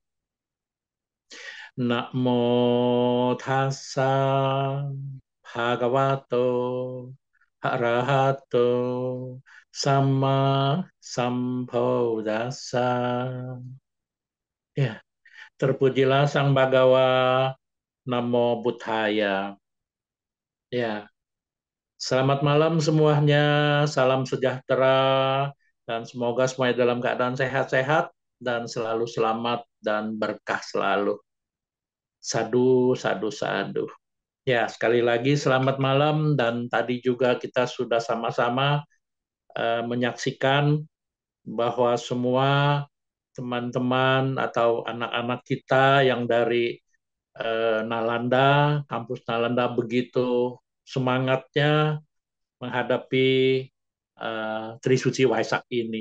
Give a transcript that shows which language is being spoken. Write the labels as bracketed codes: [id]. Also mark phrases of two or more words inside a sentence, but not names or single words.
[pi] Namo tassa bhagavato arahato sama sambuddhassa. [id] Ya, terpujilah Sang Bhagawa, [pi] Namo Buddhaya. [id] Ya, selamat malam semuanya, salam sejahtera, dan semoga semuanya dalam keadaan sehat-sehat dan selalu selamat dan berkah selalu. [pi] Sadu, sadu, sadu. [id] Ya, sekali lagi selamat malam, dan tadi juga kita sudah sama-sama menyaksikan bahwa semua teman-teman atau anak-anak kita yang dari Nalanda, kampus Nalanda begitu semangatnya menghadapi Trisuci Waisak ini.